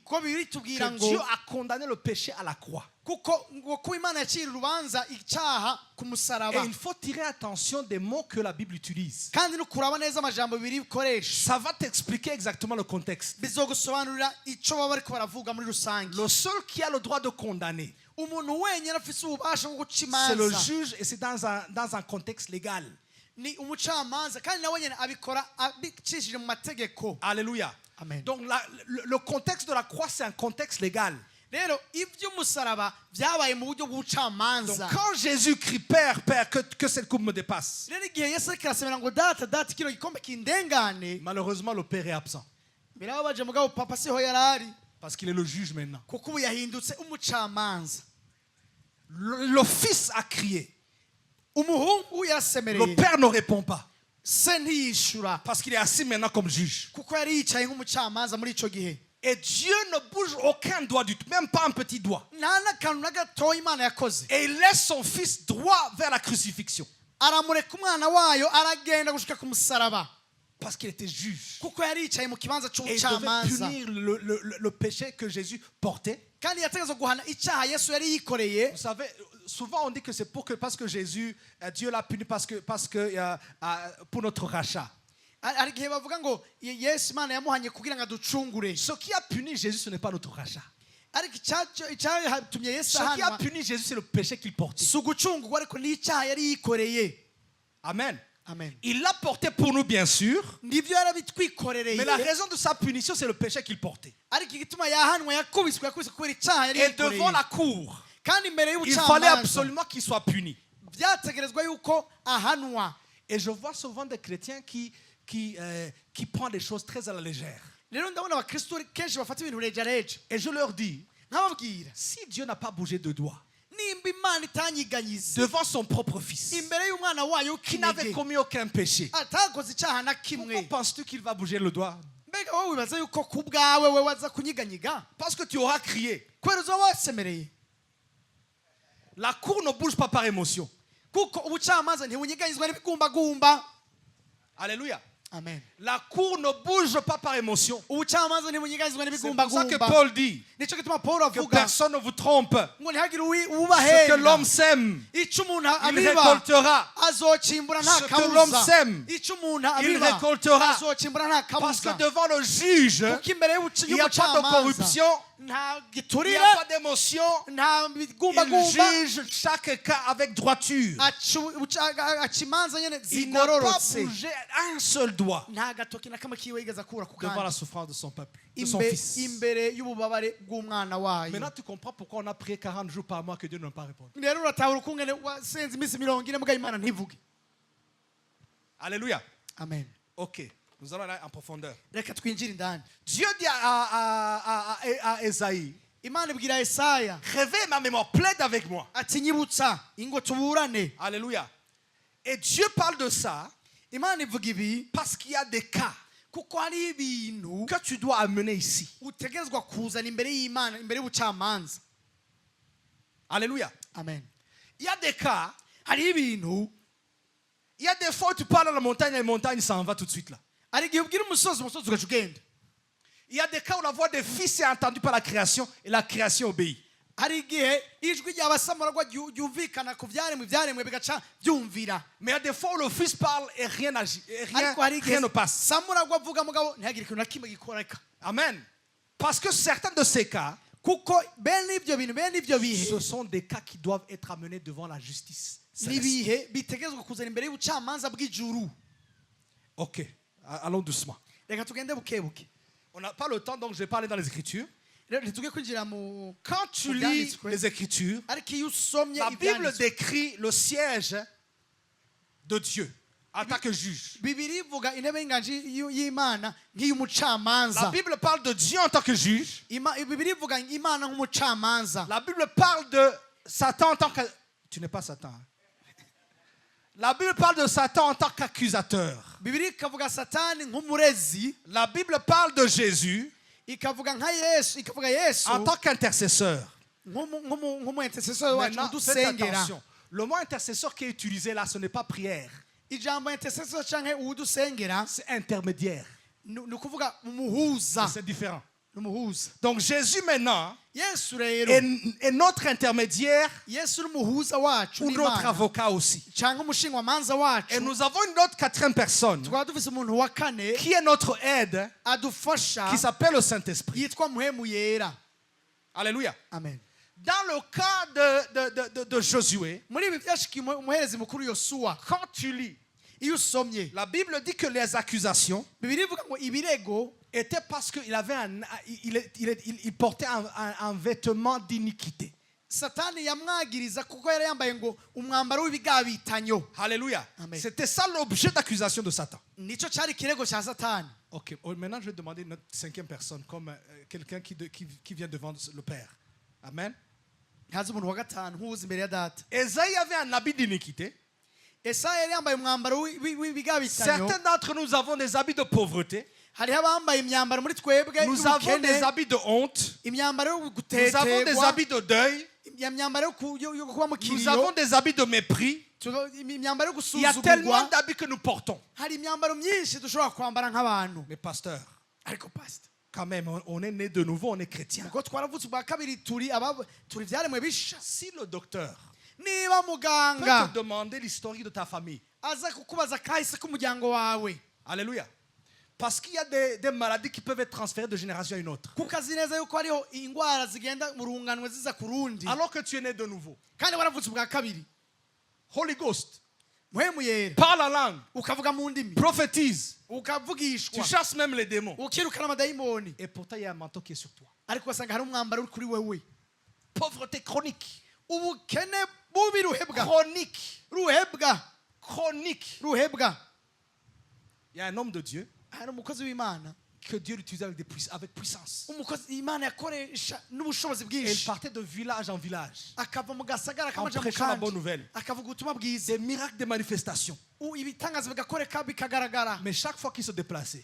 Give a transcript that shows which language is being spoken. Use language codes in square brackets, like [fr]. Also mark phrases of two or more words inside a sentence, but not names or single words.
[rn] Kuko Bibiri tubwira [fr] que [rn] ngo [fr] Dieu a condamné le péché à la croix. [rn] kuko Imana yacira urubanza icyaha ku [fr] Et [rn] musaraba, [fr] il faut tirer attention des mots que la Bible utilise. [rn] kandi no kuraba neza amajambo bibiri bikoresha [fr] Ça va t'expliquer exactement le contexte. [rn] bizogusobanurira ico baba bariko baravuga muri rusange. [fr] Le seul qui a le droit de condamner, [rn] Umuntu wenyine afise ububasha bwo guca [fr] c'est le [rn] imanza [fr] juge et c'est dans un contexte légal. [rn] ni umucamanza, kandi nawe nyine abikora abicishije mu mategeko. [fr] Alléluia. Amen. Donc le contexte de la croix, c'est un contexte légal. [rn] Rero iby'umusaraba byabaye mu buryo [fr] Donc [rn] bw'ubucamanza. [fr] quand Jésus crie, Père, Père, que cette coupe me dépasse, [rn] Rero igihe Yesu ariko arasemera ngo data data kino gikombe kindengane, [fr] malheureusement le Père est absent. [rn] birababaje mugabo papa siho yarari, [fr] Parce qu'il est le juge maintenant. [rn] kuko ubu yahindutse umucamanza. [fr] Le Fils a crié. [rn] Umuhungu [fr] Le [rn] yarasemereye, [fr] Père ne répond pas. [rn] se ntiyishura [fr] Parce qu'il est assis maintenant comme juge. [rn] kuko yari yicaye nk'umucamanza muri ico gihe. [fr] Et Dieu ne bouge aucun doigt du tout, même pas un petit doigt. [rn] Nta n'akantu na gatoya Imana yakoze. [fr] Et il laisse son Fils droit vers la crucifixion. [rn] Aramureka umwana wayo aragenda gushika ku musaraba, [fr] Parce qu'il était juge. [rn] kuko yari yicaye mu kibanza [fr] Et il devait [rn] c'ubucamanza, [fr] punir le péché que Jésus portait. [rn] kandi yategetswe guhana icyaha Yesu yari yikoreye. [fr] Vous savez, souvent on dit que c'est parce que Jésus, Dieu l'a puni pour notre rachat. [rn] Hari igihe bavuga ngo Yesu Imana yamuhanye kugira ngo aducungure, [fr] Ce qui a puni Jésus, ce n'est pas notre rachat. [rn] ariko icyatumye Yesu [fr] Ce qui a [rn] ahanwa [fr] puni Jésus, c'est le péché qu'il portait. [rn] si ugucungurwa, ariko n'icyaha yari yikoreye. Amen. Amen. [fr] Il l'a porté pour nous, bien sûr. [rn] Nibyo yarabitwikorereye, [fr] Mais la raison de sa punition, c'est le péché qu'il portait. [rn] ariko igituma yahanwa yakubiswe kubera icyaha yari [fr] Et devant [rn] yikoreye, [fr] la cour, [rn] kandi imbere [fr] il fallait [rn] y'ubucamanza [fr] absolument qu'il soit puni. [rn] byategerezwa yuko ahanwa. [fr] Et je vois souvent des chrétiens qui prennent des choses très à la légère. [rn] Rero ndabona abakristo kenshi bafata ibintu rejareja. [fr] Et je leur dis, [rn] Nkababwira, [fr] si Dieu n'a pas bougé de doigt [rn] nimba Imana itanyiganyize [fr] devant son propre Fils, [rn] imbere y'umwana wayo [fr] qui n'avait [rn] w'ikinege, [fr] commis aucun péché, [rn] atakoze icyaha na [fr] pourquoi [rn] kimwe, [fr] penses-tu qu'il va bouger le doigt? [rn] mbega wowe wibaza yuko ku bwawe we waza kunyiganyiga [fr] Parce que tu auras crié. [rn] kubera uza wasemereye? [fr] La cour ne bouge pas par émotion. [rn] Kuko ubucamanza ntibunyiganyizwa n'ibigumbagumba. [fr] Alléluia. Amen. La cour ne bouge pas par émotion. [rn] Ubucamanza ntibunyiganyizwa [fr] C'est pour ça que [rn] n'ibigumbagumba. [fr] Paul dit [rn] Nico gituma Paul [fr] que [rn] avuga [fr] personne ne vous trompe. [rn] ngo ntihagire [fr] Ce que l'homme [rn] uwubahenda, [fr] sème, [rn] icyo umuntu [fr] il [rn] abiba [fr] récoltera. [rn] azocimbura nta [fr] Ce que l'homme [rn] kabuza [fr] sème, [rn] icyo umuntu [fr] il [rn] abiba [fr] récoltera. [rn] azocimbura nta [fr] Parce que [rn] kabuza [fr] devant le juge, [rn] kuko imbere [fr] il n'y a pas de [rn] y'umucamanza [fr] corruption, [rn] nta [fr] il n'y [rn] giturire [fr] a pas d'émotion. [rn] nta [fr] Il [rn] bigumbagumba [fr] juge chaque cas avec droiture. [rn] aca imanza nyine [fr] Il n'a pas [rn] zigororotse [fr] bougé un seul doigt [rn] nta gatoki na kamwe kiwe yigeze akura ku [fr] devant la [rn] kandi [fr] souffrance de son peuple, de son fils. [rn] imbere y'ububabare bw'umwana wayo [fr] Maintenant, tu comprends pourquoi on a prié 40 jours par mois que Dieu ne pas répondu. [rn] rero uratahura ukungene wasenze iminsi 40 mbwa imana ntivuge [fr] Alléluia. [rn] amen [fr] Ok, nous allons aller en profondeur. [rn] reka twinjire indani [fr] Dieu dit à Esaïe, [rn] imana ibwira Yesaya [fr] réveille ma mémoire, plaide avec moi. [rn] ati nyibutsa ingo tuburane [fr] Alléluia. Et Dieu parle de ça [rn] imana ivuga ibi [fr] parce qu'il y a des cas [rn] kuko hari ibintu [fr] que tu dois amener ici. [rn] utegerezwa kuzana imbere y'imana imbere y'ubucamanza [fr] Alléluia. [rn] amen [fr] Il y a des cas, [rn] hari ibintu [fr] il y a des fois où tu parles à la montagne et la montagne s'en va tout de suite là. [rn] hari igihe ubwira umusozi ugaca ugenda [fr] Il y a des cas où la voix des fils est entendue par la création et la création obéit. [rn] hari igihe ijwi ry'abasamuragwa ryumvikana ku byaremwe bigaca byumvira [fr] Mais il y a des fois où le fils parle et rien n'agit, et [rn] ariko hari [fr] rien [rn] igihe [fr] ne passe. [rn] samuragwa avuga mugabo ntihagire ikintu na kimwe gikoreka Amen. [fr] Parce que certains de ces cas, [rn] kuko bene ibyo bintu bene ibyo bihe [fr] ce sont des cas qui doivent être amenés devant la justice céleste. [rn] n'ibihe bitegerezwa kuzana imbere y'ubucamanza bw'ijuru [fr] Ok, allons doucement. [rn] reka tugende buke buke [fr] On n'a pas le temps, donc je vais parler dans les Écritures. [rn] rero ntituge kwinjira mu [fr] Quand tu lis les Écritures, [rn] ariko iyo usomye [fr] la Bible [rn] ibyanditswe [fr] décrit le siège de Dieu en tant que juge. [rn] bibiri ivuga intebe y'inganji y'imana [fr] La [rn] nk'iy'umucamanza [fr] Bible parle de Dieu en tant que juge. [rn] bibiri ivuga imana nk'umucamanza [fr] La Bible parle de Satan en tant que... Tu n'es pas Satan. Hein? La Bible parle de Satan en tant qu'accusateur. [rn] bibiri ikavuga satani nk'umurezi [fr] La Bible parle de Jésus [rn] ikavuga nka yesu ikavuga yesu [fr] en tant qu'intercesseur. [rn] nk'umuintercesseur wacu [fr] Maintenant, faites [rn] udusengera [fr] attention. Le mot intercesseur qui est utilisé là, ce n'est pas prière. [rn] ijambo intercessor canke uwudusengera [fr] C'est intermédiaire. [rn] ni ukuvuga umuhuza [fr] C'est différent. [rn] n'umuhuza [fr] Donc Jésus maintenant [rn] yesu rero [fr] est notre intermédiaire [rn] yesu n'umuhuza wacu [fr] ou notre [rn] n'imana [fr] avocat aussi. [rn] canke umushingamanza [fr] Et [rn] wacu [fr] nous avons une autre quatrième personne [rn] tukaba dufise umuntu wa kane [fr] qui est notre aide, [rn] adufasha [fr] qui s'appelle le Saint-Esprit. [rn] yitwa muhemu yera [fr] Alléluia. [rn] amen [fr] Dans le cas de Josué, [rn] muri ibi byashikiye umuherezi mukuru yosuwa [fr] quand tu lis, [rn] iyo usomye [fr] la Bible dit que les accusations [rn] bibiri ivuga ngo ibirego [fr] étaient parce qu'il avait il portait un vêtement d'iniquité. [rn] satani yamwagiriza kuko yari yambaye ngo umwambaro w'ibigabitanyo [fr] Alléluia. [rn] Amen. [fr] C'était ça l'objet d'accusation de Satan. [rn] nico cari ikirego cya satani [fr] Ok, maintenant je vais demander notre cinquième personne comme quelqu'un qui vient devant le Père. [rn] Amen. ntazi umuntu wa gatanu nk'uwuzi imbere ya data [fr] Esaïe avait un habit d'iniquité. [rn] esaya yari yambaye umwambaro w'ibigabitanyo [fr] Certains d'entre nous avons des habits de pauvreté. [rn] hariho abambaye imyambaro muri twebwe [fr] Nous avons des [rn] y'ubukene [fr] habits de honte. [rn] imyambaro yo [fr] Nous avons des [rn] guteterwa [fr] habits de deuil. [rn] imyambaro yo kuba mu [fr] Nous avons [rn] kiriyo [fr] des habits de mépris. [rn] imyambaro yo [fr] Il y a tellement [rn] gusuzugurwa [fr] d'habits que nous portons. [rn] hari imyambaro myinshi dushobora kwambara nk'abantu [fr] Mais pasteur, [rn] ariko pastor [fr] quand même, on est né de nouveau, on est chrétien. [rn] kuko twaravutse ubwa kabiri turi ibyaremwe bisha [fr] Si le docteur [rn] niba [fr] peut [rn] muganga [fr] te demander l'historique de ta famille, [rn] aza kukubaza kahise k'umuryango wawe [fr] alléluia. Parce qu'il y a des maladies qui peuvent être transférées de génération à une autre. [rn] kuko azi neza yuko hariho indwara zigenda mu runganwe ziza ku rundi [fr] Alors que tu es né de nouveau. [rn] kandi waravutse ubwa kabiri [en] Holy Ghost, [rn] muhemu yera [fr] parle en langue, [rn] ukavuga mu ndimi [fr] prophétise. Tu [rn] ukavugishwa [fr] chasses même les démons. [rn] ukirukana amadayimoni [fr] Et pourtant, il y a un manteau qui est sur toi. [rn] ariko ugasanga hari umwambaro uri kuri wewe [fr] Pauvreté chronique. [rn] ubukene bubi ruhebwa [fr] Chronique. [rn] ruhebwa [fr] Chronique. [rn] ruhebwa [fr] Il y a un homme de Dieu [rn] hari umukozi w'imana [fr] que Dieu utilisait avec puissance. [rn] umukozi imana yakoresha n'ubushobozi [fr] Et il [rn] bwinshi [fr] partait de village en village [rn] akava mu gasagara [fr] en [rn] akamaja mu [fr] prêchant la [rn] kandi [fr] bonne nouvelle. [rn] akavuga ubutumwa bwiza [fr] Des miracles, des manifestations. [rn] ibitangaza bigakoreka bikagaragara [fr] Mais chaque fois qu'il se déplaçait,